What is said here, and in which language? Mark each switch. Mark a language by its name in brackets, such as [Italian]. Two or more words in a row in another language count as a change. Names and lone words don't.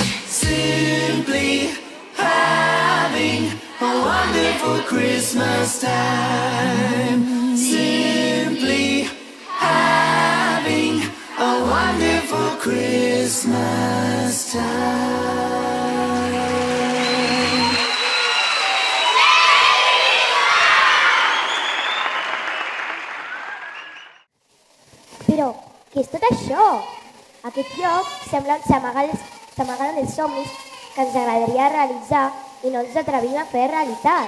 [English] Simply having a wonderful Christmas time. Simply having a wonderful Christmas time. [Catalan] Però, què és tot això? Aquest lloc s'amaguen els somnis que ens agradaria realitzar i no ens atrevim a fer realitat.